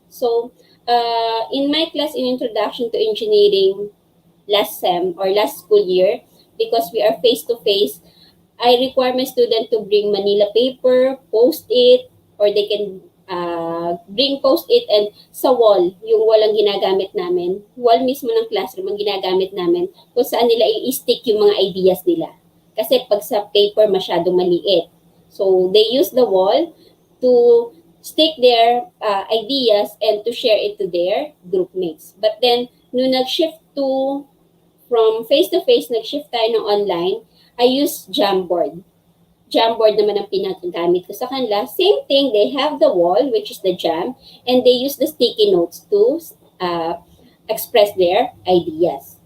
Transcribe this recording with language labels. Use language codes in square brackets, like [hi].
[en] So, in my class in Introduction to Engineering last SEM or last school year, because we are face-to-face, I require my student to bring Manila paper, post-it, or they can bring post-it and [tl] sa wall, yung wall ang ginagamit namin. Wall mismo ng classroom ang ginagamit namin kung saan nila i-stick yung mga ideas nila. Kasi pag sa paper, masyadong maliit. [en] So, they use the wall to stick their ideas and to share it to their group mates. But then, [tl] nung nag-shift [en] from face-to-face, [tl] nag-shift tayo ng [en] online, I use Jamboard. [tl] Jamboard naman ang pinagamit ko sa kanila. [en] Same thing, they have the wall, which is the jam, and they use the sticky notes to express their ideas.